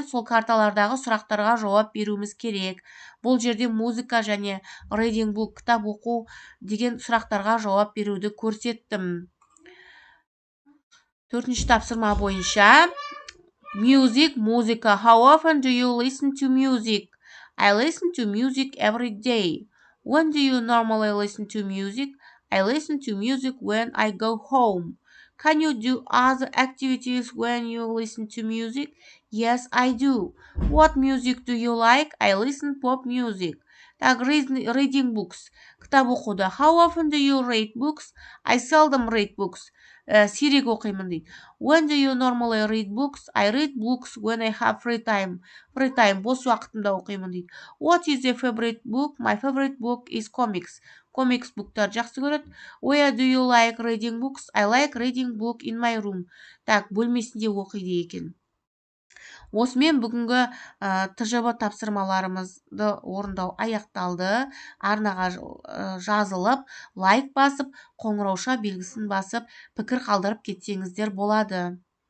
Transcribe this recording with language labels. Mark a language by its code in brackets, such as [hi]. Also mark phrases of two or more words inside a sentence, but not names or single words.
[kk] Сол карталардағы сұрақтарға жауап беруіміз керек. Бұл жерде музыка және [en] reading book, [kk] кітап оқу деген сұрақтарға жауап беруді көрсеттім. Төртінші тапсырма бойынша music, музыка. [en] How often do you listen to music? I listen to music every day. When do you normally listen to music? I listen to music when I go home. Can you do other activities when you listen to music? Yes, I do. What music do you like? I listen pop music. Так, reading books. [kk] Кітап оқуды. [en] How often do you read books? I seldom read books. [kk] Сирек оқимын дейді. [en] When do you normally read books? I read books when I have free time. Free time, [kk] бос уақытымда оқимын дейді. [en] What is your favorite book? My favorite book is comics. [kk] Comics буктар жақсы көреді. [en] Where do you like reading books? I like reading book in my room. [kk] Так, бөлмесінде оқиды екен. Осымен бүгінгі ТЖБ тапсырмаларымызды орындау аяқталды. Арнаға жазылып, лайк басып, қоңырауша белгісін басып, пікір қалдырып кетсеңіздер болады.